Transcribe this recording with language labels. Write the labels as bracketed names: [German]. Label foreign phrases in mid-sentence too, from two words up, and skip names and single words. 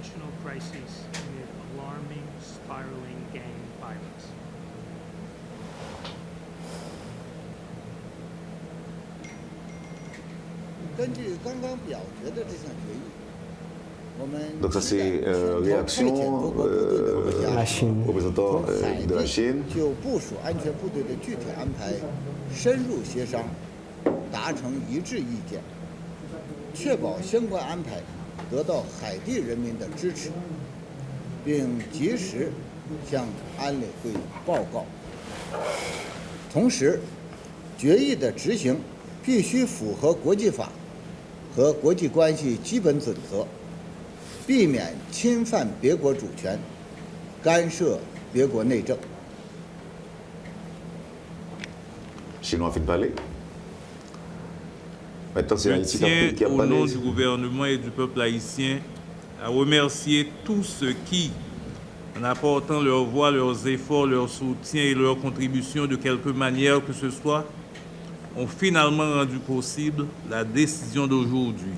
[French] Donc ça c'est réaction la Chine. représentant de la Chine. [Chinese] 就部署安全部队的具体安排深入协商，达成一致意见，确保相关安排得到海地人民的支持，并及时向安理会报告。同时，决议的执行必须符合国际法和国际关系基本准则，避免侵犯别国主权，干涉别国内政。 [French] Chinois fin parler. Maintenant, c'est Je Haïti tiens, qui a au parlé. nom du gouvernement et du peuple haïtien, à remercier tous ceux qui, en apportant leur voix, leurs efforts, leur soutien et leur contribution de quelque manière que ce soit, ont finalement rendu possible la décision d'aujourd'hui.